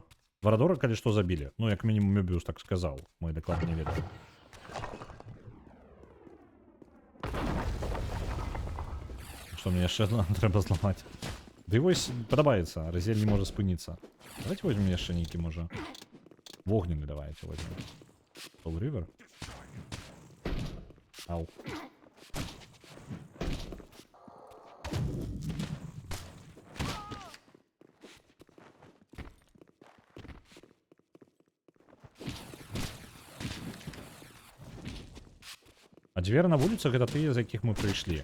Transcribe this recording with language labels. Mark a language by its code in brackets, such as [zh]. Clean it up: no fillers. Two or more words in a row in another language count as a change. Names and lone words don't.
[be] Варадора, калі што, забілі. Ну, як мінімум, Мёбіус так сказаў. Мы дакладна не ведаем. Што мне яшчэ трэба зламаць? Ды вось падабаецца, Разіэль не можа спыніцца. [ru] Давайте возьмем [be] яшчэ нейкі, можа. Вогненны [ru] давайте возьмем. [be] Soul River. Ау. А дзверы на вуліцах гэта тыя, з якіх мы прыйшлі.